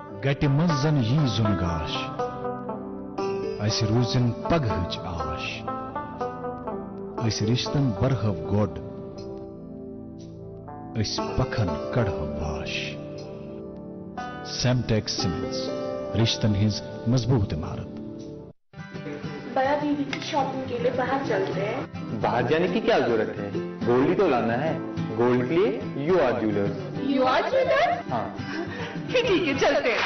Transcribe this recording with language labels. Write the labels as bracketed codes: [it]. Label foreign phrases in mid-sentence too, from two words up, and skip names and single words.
[ks] کٹہِ منٛز زن یی زُن گاش اَسہِ روٗزِن پگہٕچ آش أسۍ رِشتن برہو گۄڈ أسۍ پکھن کڑہو واش سیمٹیکس سیمنٹس رشتن ہٕنٛز مضبوط عمارت [ur] بڑا بیوی کی شاپنگ کے لیے باہر چلتے ہیں. باہر جانے کی کیا ضرورت ہے؟ گولڈ ہی تو لانا ہے. گولڈ کے لیے یو آر جیولرز. یو آر جیولر؟ ہاں پھر ٹھیک ہے چلتے ہیں.